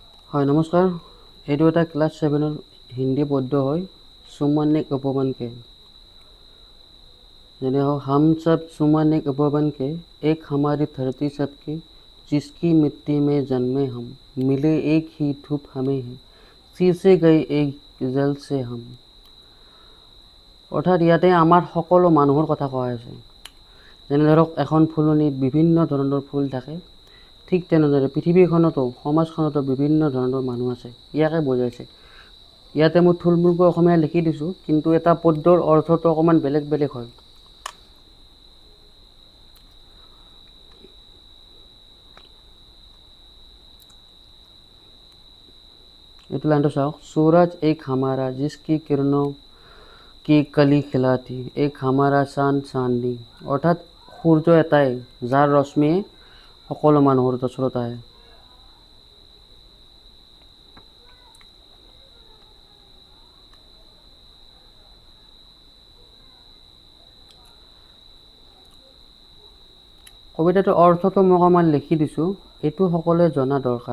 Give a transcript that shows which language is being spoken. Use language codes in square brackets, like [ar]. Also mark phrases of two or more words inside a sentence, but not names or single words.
[as] হয় নমস্কাৰ। এইটো এটা ক্লাছ 7 হিন্দী পদ্য হয়। [hi] सुमन एक उपवन के যেনে हो हम सब सुमन एक उपवन के एक हमारी धरती सबकी जिसकी मिट्टी में जन्मे हम मिले एक ही धूप हमें है सीसे गए एक जल से हम। [as] অৰ্থাৎ ইয়াতে আমাৰ সকলো মানুহৰ কথা কোৱা হৈছে। যেনে ধৰক এখন ফুলনিত বিভিন্ন ধৰণৰ ফুল থাকে, ঠিক তেনেদৰে পৃথিৱীখনতো সমাজখনতো বিভিন্ন ধৰণৰ মানুহ আছে, ইয়াকে বুজাইছে। ইয়াতে মই থুলমূলকৈ অসমীয়া লিখি দিছোঁ, কিন্তু এটা পদ্যৰ অৰ্থটো অকণমান বেলেগ বেলেগ হয়। এইটো লাইনটো চাওক। [hi] सूरज एक हमारा जिसकी किरणों की कली खिलाती एक हमारा चांद चांदनी। [as] অৰ্থাৎ সূৰ্য এটাই যাৰ ৰশ্মিয়ে সকলো মানুহৰ ওচৰত আহে। কবিতাটোৰ অৰ্থটো মই অকণমান লিখি দিছোঁ, এইটো সকলোৱে জনা দৰকাৰ।